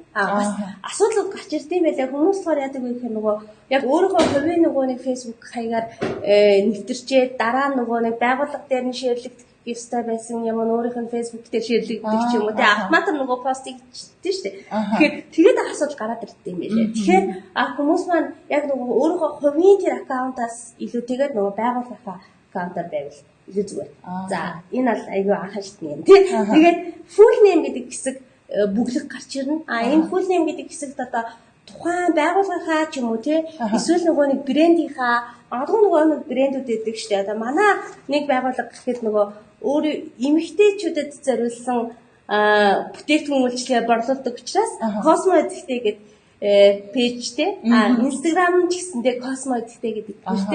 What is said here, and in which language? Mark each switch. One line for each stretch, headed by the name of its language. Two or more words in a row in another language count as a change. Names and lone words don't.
Mongolian: Бас асуудал гарч ирдэм байлаа. Хүмүүс болохоор яадаг вэ гэхээр нөгөө яг өөрийнхөө хувийн нөгөө нэг фэйсбүүк хаягаар нэвтэрчээ дараа нөгөө нэг байгууллага дээр нь шеэрлэгдэх ёстой байсан юм өөрийнх нь фэйсбүүк дээр шеэрлэгдэх ч юм уу тий автомат нөгөө постыг хийдэг шүү дээ. Тэгэхээр тэгээд асуудал гараад ирдэг юм байлаа. Тэгэхээр хүмүүс маань яг нөгөө өөрийнхөө хувийн тэр аккаунтаас илүүтэйгээр нөгөө байгууллагынхаа аккаунтаар байвал илүү зүгээр. За энэ бол айгүй анхаа шатны юм тий. Тэгээд
English: full name
Mongolian: гэдэг хэсэг бүглэг гарч ирнэ. Энэ
English: full name
Mongolian: гэдэг хэсэгт одоо тухайн байгууллагынхаа ч юм уу тий эсвэл нөгөө нэг брендийнхаа магадгүй нөгөө брэндүүд гэдэг шүү дээ. Одоо манай нэг байгууллага гэхэд нөгөө өөрөө эмэгтэйчүүдэд зориулсан бүтээгдэхүүн үйлчлэгээ борлуулдаг учраас Cosmo эзэгтэй гэдэг пэйжтэй Instagram ч гэсэндээ Cosmo эзэгтэй гэдэг пэйжтэй.